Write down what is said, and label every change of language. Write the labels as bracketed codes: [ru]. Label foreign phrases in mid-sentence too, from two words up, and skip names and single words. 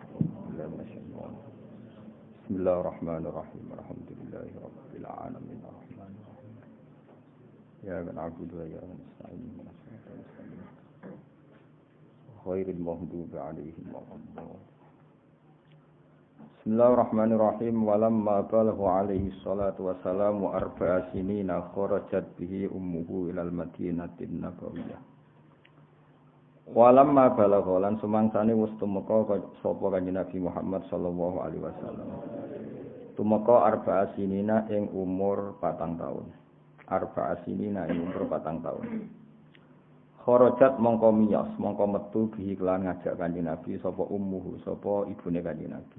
[ar] بسم الله الرحمن الرحيم الحمد لله رب العالمين الرحمن الرحيم إياك نعبد وإياك نستعين غير المغضوب عليهم ولا الضالين. بسم الله الرحمن الرحيم ولما بلغ عليه الصلاة والسلام 4 سنين خرجت به أمه إلى المدينة النبوية. ولما بلغ [jv] lan sumangsane wis tumeka sapa Kanjeng Nabi Muhammad [ar] صلى الله عليه وسلم. [jv] Tumeka 4 sinina ing umur 4 taun. 4 sinina ing umur 4 taun. Kharajat mongko miyos, mongko metu bihi kelan ngajak Kanjeng Nabi sapa ummuhu, sapa ibune Kanjeng Nabi.